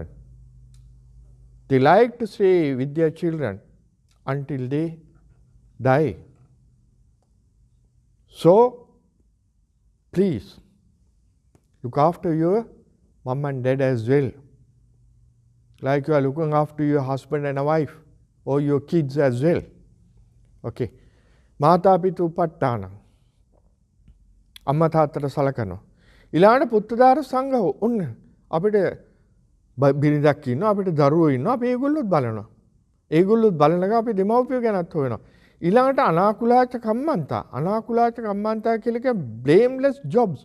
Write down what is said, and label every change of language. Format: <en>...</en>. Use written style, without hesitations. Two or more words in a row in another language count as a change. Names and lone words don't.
<en>They like to stay with their children until they die. So, please, look after your mom and dad as well. Like you are looking after your husband and a wife or your kids as well.</en> <pi>Okay. Mata pitu upattana.</pi> <si>Amma තාත්තට සලකනවා. ඊළඟට</si> <pi>පුත්තදාර සංඝෝ</pi> <si>ඔන්න අපිට බිරිඳක් ඉන්නවා අපිට දරුවෝ ඉන්නවා අපි ඒගොල්ලොත් බලනවා. ඒගොල්ලොත් බලනක අපි දෙමව්පියෝ ගැනත් හොයනවා. ඊළඟට</si> <pi>අනාකුලාච කම්මන්තා. අනාකුලාච කම්මන්තා</pi> <si>කියලා කිය</si> <en>blameless jobs.</en>